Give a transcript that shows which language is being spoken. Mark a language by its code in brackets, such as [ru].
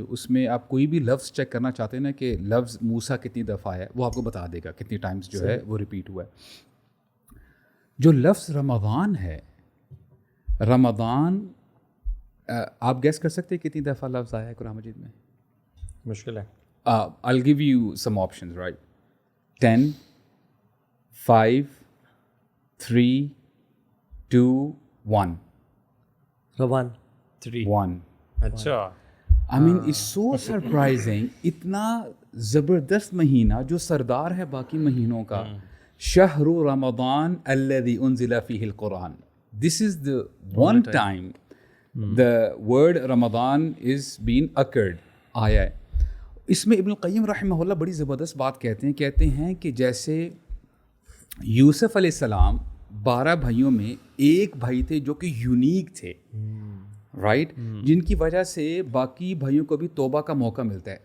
[ur] اس میں آپ کوئی بھی لفظ چیک کرنا چاہتے ہیں نا کہ لفظ موسیٰ کتنی دفعہ ہے، وہ آپ کو بتا دے گا کتنی ٹائمز جو ہے وہ ریپیٹ ہوا ہے. جو لفظ رمضان ہے، رمضان آپ گیس کر سکتے ہیں کتنی دفعہ لفظ آیا ہے قرآن مجید میں؟ مشکل ہے. [en] I'll give you some options, right? 10, 5, 3, 2, 1. [ur] رمضان 3. 1. اچھا. [en] I mean, it's so surprising. [ur] اتنا زبردست مہینہ جو سردار ہے باقی مہینوں کا. [ar] شہر رمضان الذي انزل فيه القرآن. [en] This is the one time the word Ramadan is being occurred. [ur] آیا ہے. اس میں ابن القیم رحمہ اللہ بڑی زبردست بات کہتے ہیں کہ جیسے یوسف علیہ السلام 12 بھائیوں میں ایک بھائی تھے جو کہ یونیک تھے، رائٹ، جن کی وجہ سے باقی بھائیوں کو بھی توبہ کا موقع ملتا ہے.